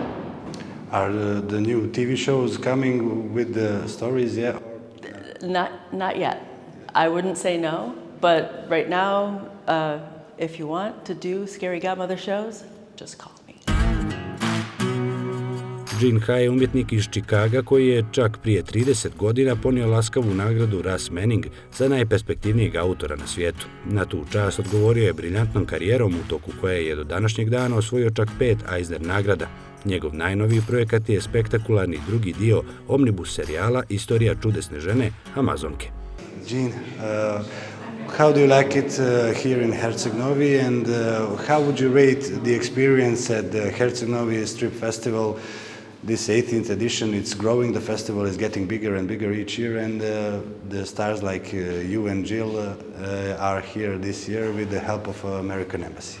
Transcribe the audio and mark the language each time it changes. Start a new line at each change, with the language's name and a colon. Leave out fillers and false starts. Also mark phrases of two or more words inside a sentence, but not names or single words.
English: Are the new TV shows coming with the stories yet? Not yet. I wouldn't say no, but right now, if you want to do Scary Godmother shows, just call me.
Serbian: Gene Ha je umjetnik iz Čikaga koji je čak prije 30 godina ponio laskavu nagradu Russ Manning za najperspektivnijeg autora na svijetu. Na tu čast odgovorio je briljantnom karijerom u toku koje je do današnjeg dana osvojio čak 5 Eisner nagrada. Njegov najnoviji projekat je spektakularni drugi dio omnibus serijala Istorija čudesne žene Amazonke.
English: Gene, how do you like it here in Herceg Novi, and how would you rate the experience at the Herceg Novi Strip Festival? This 18th edition, it's growing, the festival is getting bigger and bigger each year, and the stars like you and Jill are here this year with the help of American Embassy.